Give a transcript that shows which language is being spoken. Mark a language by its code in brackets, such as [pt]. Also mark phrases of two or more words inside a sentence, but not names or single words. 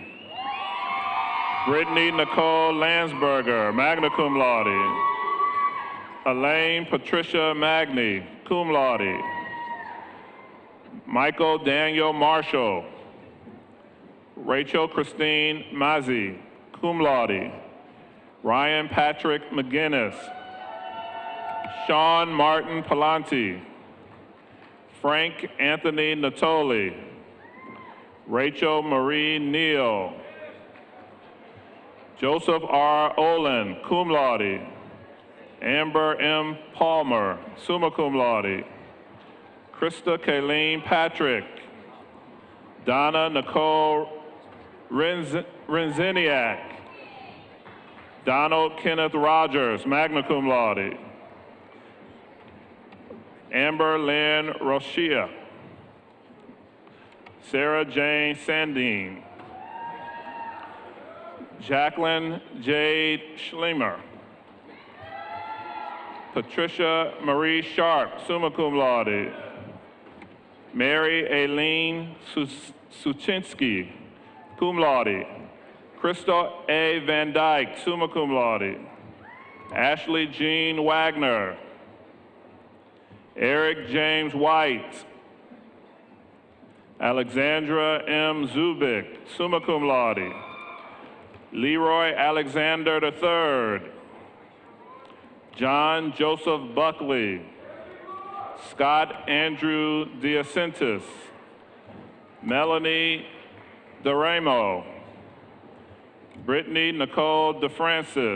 [en] Brittany Nicole Landsberger, [la] magna cum laude. [en] Elaine Patricia Magni, [la] cum laude. [en] Michael Daniel Marshall. Rachel Christine Mazzi, [la] cum laude. [en] Ryan Patrick McGinnis. Sean Martin Palanti. Frank Anthony Natoli. Rachel Marie Neal. Joseph R. Olin, [la] cum laude. [en] Amber M. Palmer, [la] summa cum laude. [en] Krista Kayleen Patrick. Donna Nicole Renziniak. Donald Kenneth Rogers, [la] magna cum laude. [en] Amber Lynn Rochia. Sarah Jane Sandine. Jacqueline Jade Schlimmer. Patricia Marie Sharp, [la] summa cum laude. [en] Mary Aileen Suchinski, [la] cum laude. [en] Crystal A. Van Dyke, [la] summa cum laude. [en] Ashley Jean Wagner. Eric James White. Alexandra M. Zubik, [la] summa cum laude. [en] Leroy Alexander III. John Joseph Buckley. Scott Andrew DeAcentis. Melanie DeRamo. Brittany Nicole DeFrancis.